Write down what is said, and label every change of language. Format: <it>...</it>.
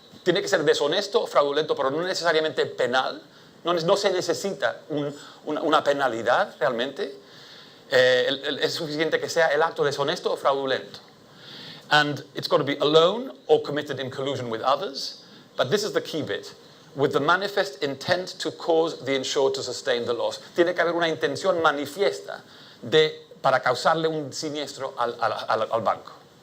<es>Tiene que ser deshonesto, fraudulento, pero no necesariamente penal. No se necesita una penalidad realmente. Es suficiente que sea el acto deshonesto o fraudulento.</es> <en>And it's got to be alone or committed in collusion with others. But this is the key bit. With the manifest intent to cause the insured to sustain the loss.</en> <es>Tiene que haber una intención manifiesta para causarle un siniestro al banco.</es>